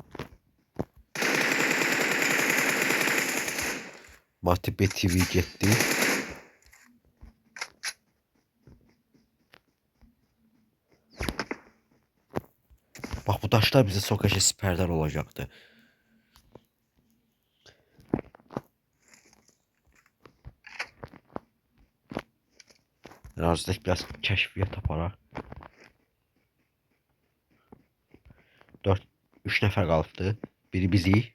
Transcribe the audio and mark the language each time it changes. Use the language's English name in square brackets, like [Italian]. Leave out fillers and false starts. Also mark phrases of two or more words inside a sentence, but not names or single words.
[Azerbaijani] Matibe TV getdi. [Turkish] Bak bu taşlar bize çok eşit siperler olacaktı. Arazideki biraz [Azerbaijani] keşfiyat aparaq. 3 nəfər qalıbdı. Biri bizi.